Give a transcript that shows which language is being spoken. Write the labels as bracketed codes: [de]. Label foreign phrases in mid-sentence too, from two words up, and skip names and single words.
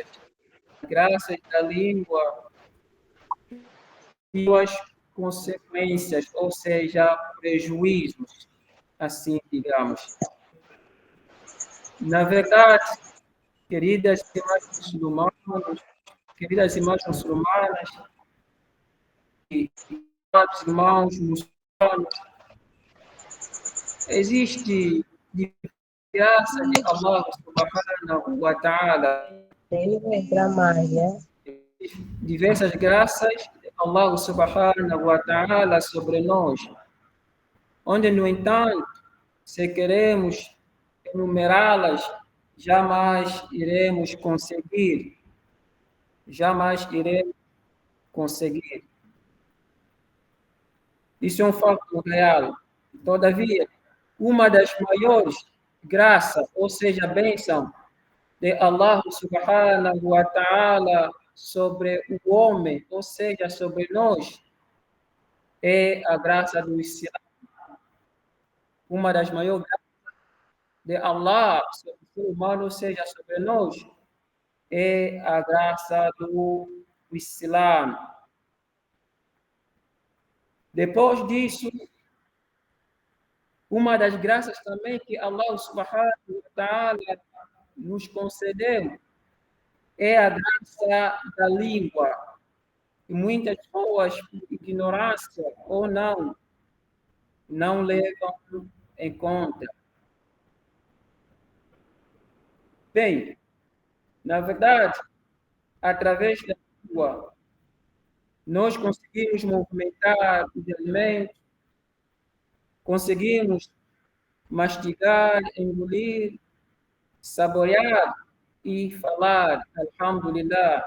[pt] Graças da língua e suas consequências, ou seja, prejuízos, assim digamos. Na verdade, queridas irmãs muçulmanas, queridas irmãs muçulmanas e irmãos muçulmanos, existe graça de Allah [ar] سبحانه وتعالى, [pt] Ele vai entrar mais, né? diversas graças de Allah [ar] سبحانه وتعالى [pt] sobre nós, onde, no entanto, se queremos enumerá-las, jamais iremos conseguir, jamais iremos conseguir. Isso é um fato real. Todavia, uma das maiores graças, ou seja, bênção de Allah [ar] سبحانه وتعالى [pt] sobre o homem, ou seja, sobre nós, é a graça do Islã. Uma das maiores graças de Allah sobre o ser humano, ou seja, sobre nós, é a graça do Islã. Depois disso, uma das graças também que Allah [ar] سبحانه وتعالى [pt] nos concedeu é a graça da língua. E muitas pessoas, por ignorância ou não levam em conta. Bem, na verdade, através da língua, nós conseguimos movimentar os alimentos, conseguimos mastigar, engolir, saborear e falar, alhamdulillah.